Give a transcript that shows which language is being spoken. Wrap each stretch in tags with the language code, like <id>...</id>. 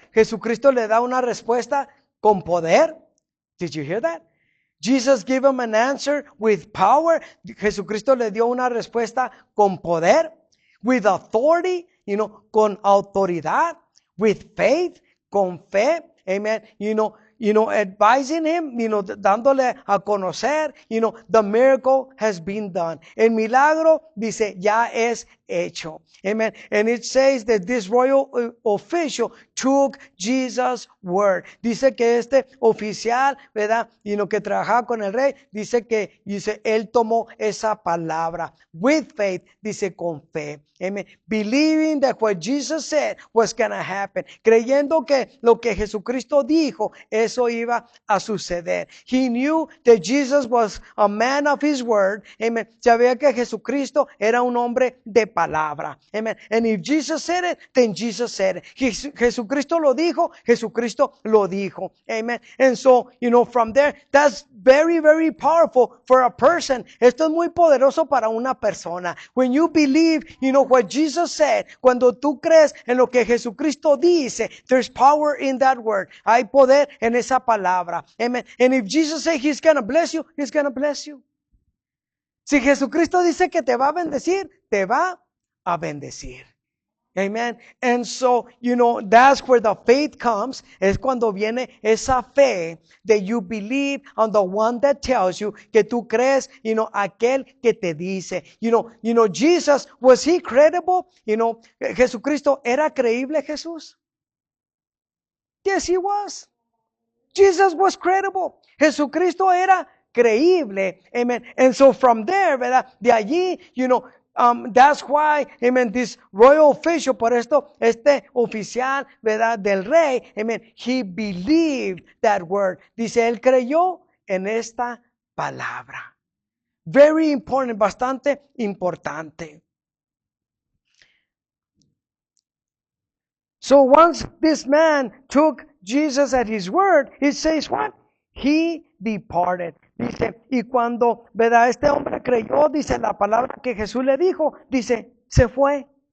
<es>Jesucristo le da una respuesta con poder.</es> <en>Did you hear that? Jesus gave them an answer with power.</en> <es>Jesucristo le dio una respuesta con poder.</es> <en>With authority,</en> <es>con autoridad,</es> <en>with faith,</en> <es>con fe,</es> <en>amen, advising him,</en> <es>dándole a conocer,</es> <en>the miracle has been done.</en> <es>El milagro, dice, ya es hecho.</es> <en>Amen. And it says that this royal official took Jesus' word.</en> <es>Dice que este oficial, ¿verdad? Que trabajaba con el rey, dice, él tomó esa palabra.</es> <en>With faith,</en> <es>dice, con fe. Amen.</es> <en>Believing that what Jesus said was going to happen.</en> <es>Creyendo que lo que Jesucristo dijo, eso iba a suceder.</es> <en>He knew that Jesus was a man of his word. Amen.</en> <es>Sabía que Jesucristo era un hombre de palabra.</es> <en>Amen. And if Jesus said it, then Jesus said it.</en> <es>Jesucristo lo dijo, Jesucristo lo dijo.</es> <en>Amen. And so, from there, that's very, very powerful for a person.</en> <es>Esto es muy poderoso para una persona.</es> <en>When you believe, what Jesus said,</en> <es>cuando tú crees en lo que Jesucristo dice,</es> <en>there's power in that word.</en> <es>Hay poder en esa palabra.</es> <en>Amen. And if Jesus said he's going to bless you, he's going to bless you.</en> <es>Si Jesucristo dice que te va a bendecir, te va a bendecir.</es> <en>Amen. And so, that's where the faith comes.</en> <es>Es cuando viene esa fe</es> <en>that you believe on the one that tells you,</en> <es>que tú crees, aquel que te dice.</es> <en>Jesus, was he credible?</en> <es>Jesucristo, ¿era creíble Jesús?</es> <en>Yes, he was. Jesus was credible.</en> <es>Jesucristo era creíble.</es> <en>Amen. And so from there,</en> <es>¿verdad? De allí,</es> <en>that's why, amen, this royal official,</en> <es>por esto, este oficial, ¿verdad? Del rey,</es> <en>amen, he believed that word.</en> <es>Dice, él creyó en esta palabra.</es> <en>Very important,</en> <es>bastante importante.</es> <en>So once this man took Jesus at his word, it says what? He departed.</en> <es>Dice, y cuando, ¿verdad? Este hombre creyó, dice la palabra que Jesús le dijo, dice, se fue.</es>